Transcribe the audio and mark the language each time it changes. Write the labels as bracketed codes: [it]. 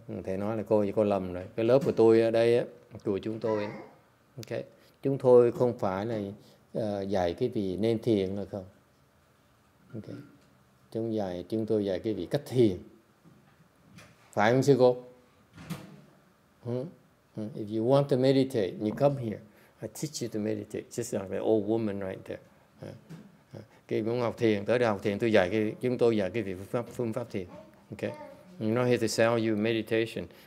[vi] Thầy nói là cô lầm rồi. Cái lớp của tôi ở đây á, của chúng tôi, okay, chúng tôi không phải là dạy cái gì nên thiền là không. Okay. Chúng tôi dạy cái gì cách thiền, phải không sư cô? [en] If you want to meditate, you come here. I teach you to meditate, just like the old woman right there. [vi] Khi muốn học thiền, tới đây học thiền, chúng tôi dạy cái vị phương pháp thiền. [en] Okay. I'm not here to sell you meditation.